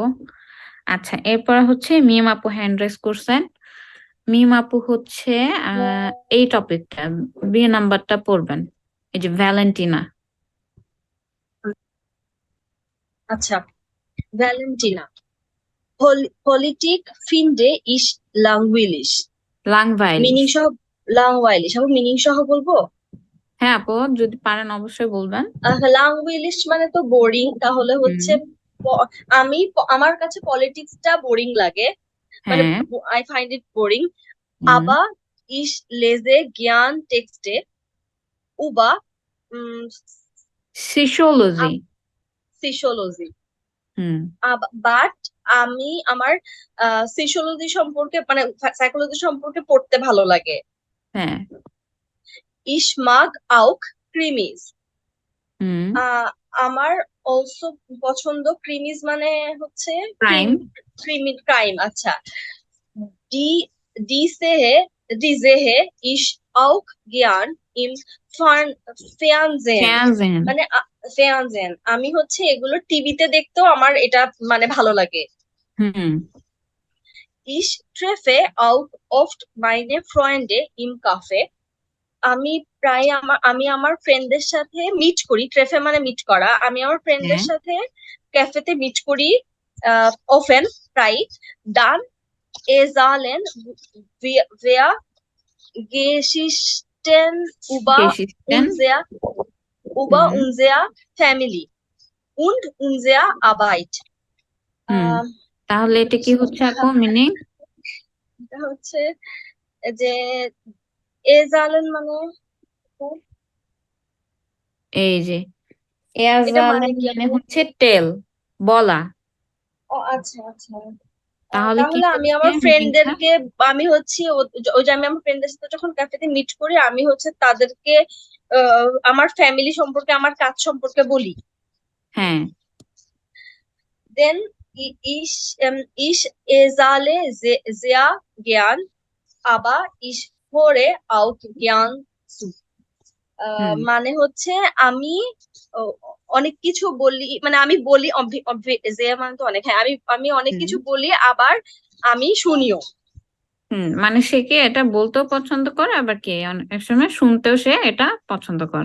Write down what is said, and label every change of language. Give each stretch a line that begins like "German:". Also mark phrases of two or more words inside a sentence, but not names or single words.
Bangla: আচ্ছা, এরপর হচ্ছে মিম আপু হ্যান্ড রেজ করছেন। মিম আপু হচ্ছে এই টপিকটা, বি নাম্বারটা পড়বেন, এই যে ভ্যালেন্টিনা। আচ্ছা, ভ্যালেন্টিনা।
German: Politik finde ich langweilig.
Bangla: মিনিং লাংভাইলিশ। সহ, langweilig আমি মিনিং সহ বলবো। হ্যাঁ আপু, যদি পারেন অবশ্যই বলবেন। langweilig মানে তো বোরিং, তাহলে হুম। হচ্ছে আমার কাছে পলিটিক্সটা বোরিং লাগে, মানে হ্যাঁ।
English: I find it boring.
Bangla: হুম।
German: আবা ich lese gern Texte über
Bangla: সিসোলজি। Psychology. হুম। বাট আমি আমার সিসোলজি সম্পর্কে, মানে সাইকোলজি সম্পর্কে পড়তে ভালো লাগে। হ্যাঁ।
German: Ich mag auch Krimis.
Bangla: হুম। আমার অলসো পছন্দ ক্রিমিস, মানে হচ্ছে ক্রাইম। ক্রাইম। আচ্ছা,
German: die die sehe ich auch gern im Fernsehen.
Bangla: ফ্যানজেন। মানে Fernsehen আমি হচ্ছে এগুলো টিভিতে দেখতেও আমার এটা মানে ভালো লাগে। হুম।
German: Ich treffe auch oft meine Freunde im Café.
Bangla: আমি আমার ফ্রেন্ডদের সাথে মিট করি, ট্রেফে মানে মিট করা, আমি আমার ফ্রেন্ডদের হ্যাঁ। সাথে ক্যাফেতে মিট করি অফেন, প্রায়।
German: Dann erzählen wir Geschichten
Bangla: গেসিস্টেন। über হুম।
German: unser Family und unser Arbeit.
Bangla: হুম। আহ, তাহলে এটা কি হচ্ছে আপু মিনিং? এটা হচ্ছে যে এজালেন মানে এই যে এটা মানে এয়াজালেন কি মানে আপু? হচ্ছে টেল, বলা। ও আচ্ছা আচ্ছা। তাহলে কি তাহলে আমি হচ্ছে আমার মিনিংটা? ফ্রেন্ডদেরকে, আমি হচ্ছে ওই যে আমি আমার ফ্রেন্ডদের সাথে যখন ক্যাফেতে মিট করি, আমি হচ্ছে তাদেরকে আমার ফ্যামিলি সম্পর্কে, আমার কাজ সম্পর্কে বলি। হ্যাঁ।
German: দেন ich erzähle sehr gern, aber ich höre auch gern zu.
Bangla: হুম মানে হচ্ছে আমি আহ, অনেক কিছু বলি, মানে আমি বলি যে মানে তো অনেক, হ্যাঁ আমি আমি অনেক হুম কিছু বলি, আবার আমি শুনিও। মানে সে কি এটা বলতেও পছন্দ করে, আবার কি অনেক সময় শুনতেও সে এটা পছন্দ করে।